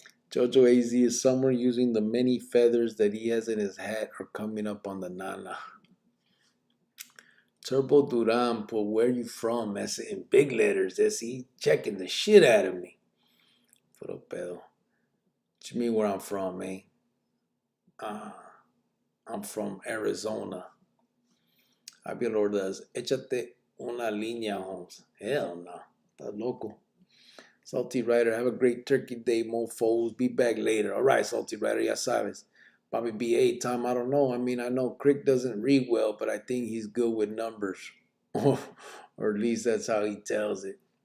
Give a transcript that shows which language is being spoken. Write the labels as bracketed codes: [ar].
[en] Jojo AZ is somewhere using the many feathers that he has in his hat or coming up on the nana. Turbo Duran put where you from, ese, in big letters. Ese, he checking the shit out of me. [es] Puro pedo. [en] What you mean where I'm from, man? I'm from Arizona. [es] Javier Ordaz, échate una línea, Holmes. [en] Hell no. That's local. Salty Rider, have a great turkey day, mofos. Be back later. All right, Salty Rider, [es] ya sabes. [en] Bobby B.A. Tom, I don't know. I mean, I know Crick doesn't read well, but I think he's good with numbers. Or at least that's how he tells it.